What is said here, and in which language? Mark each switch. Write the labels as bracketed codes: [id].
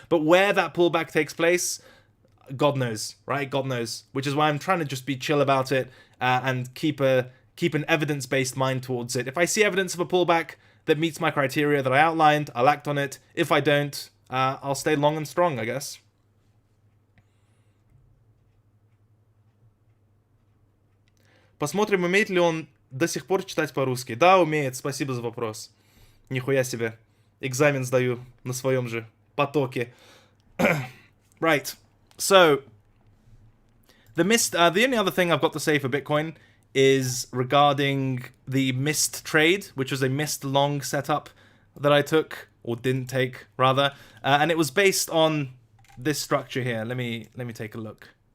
[en] But where that pullback takes place, God knows, right? God knows. Which is why I'm trying to just be chill about it and keep an evidence-based mind towards it. If I see evidence of a pullback that meets my criteria that I outlined, I'll act on it. If I don't, I'll stay long and strong, I guess. [ru] Посмотрим, умеет ли он до сих пор читать по-русски. Да, умеет. Спасибо за вопрос. Нихуя себе. Экзамен сдаю на своем же потоке. [en] Right. So, the only other thing I've got to say for Bitcoin is regarding the missed trade, which was a missed long setup that I took, or didn't take, rather. And it was based on this structure here. Let me take a look.